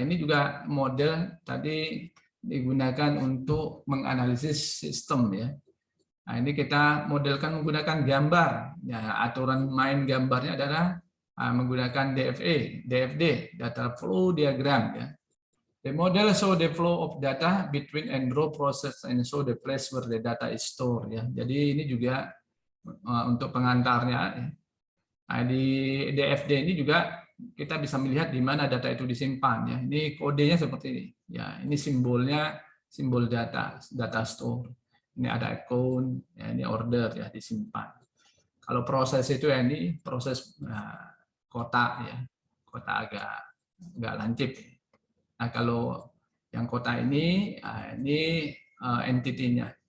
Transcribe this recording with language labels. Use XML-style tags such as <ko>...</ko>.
<id>Ini juga model tadi digunakan untuk menganalisis sistem ya. Nah, ini kita modelkan menggunakan gambar. Ya, aturan main gambarnya adalah menggunakan DFD, data flow diagram. Ya.</id> <en>The model show the flow of data between and row process and show the place where the data is stored.</en> <id>Ya. Jadi ini juga untuk pengantarnya. Ya. Nah, di DFD ini juga kita bisa melihat di mana data itu disimpan. Ya. Ini kodenya seperti ini. Ya, ini simbolnya simbol data store. Ini ada account, ya, ini order ya disimpan. Kalau proses itu ya ini proses kotak ya, kotak agak lancip. Nah kalau yang kotak ini entity-nya.</id>